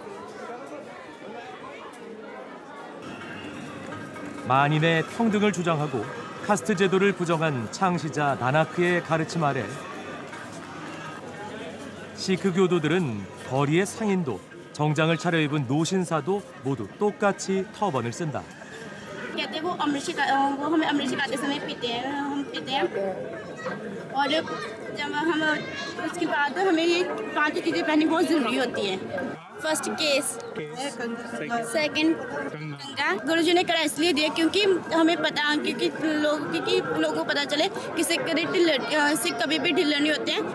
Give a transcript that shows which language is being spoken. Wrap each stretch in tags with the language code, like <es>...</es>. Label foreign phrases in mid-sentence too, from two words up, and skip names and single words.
<ko>만인의 평등을 주장하고 카스트 제도를 부정한 창시자 나나크의 가르침 아래 시크 교도들은 거리의 상인도, 정장을 차려입은 노신사도 모두 똑같이 터번을 쓴다.</ko> <hi>कहते हैं वो हमें अमृत सिखाते समय पीते हैं हम पीते हैं और जब हम उसके बाद हमें ये 5 चीज़ें पहननी बहुत ज़रूरी होती है। फर्स्ट केस, सेकंड कंगा। गुरुजी ने कड़ा इसलिए दिया क्योंकि हमें पता क्योंकि लोगों को पता चले कि सिख कभी भी ढिल्ले नहीं होते हैं।</hi>